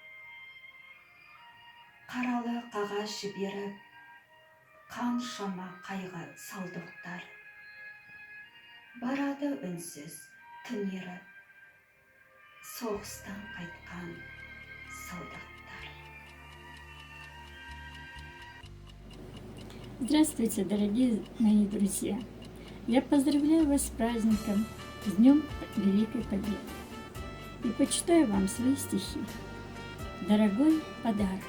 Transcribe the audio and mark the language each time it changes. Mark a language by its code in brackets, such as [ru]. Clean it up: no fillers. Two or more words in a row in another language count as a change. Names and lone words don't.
[kk] Қаралы қағаз жіберіп, қаншама қайғы салдықтар. Барады үнсіз түнеріп, соғыстан қайтқан солдаттар. [ru] Здравствуйте, дорогие мои друзья! Я поздравляю вас с праздником, с Днем Великой Победы. И почитаю вам свои стихи. Дорогой подарок.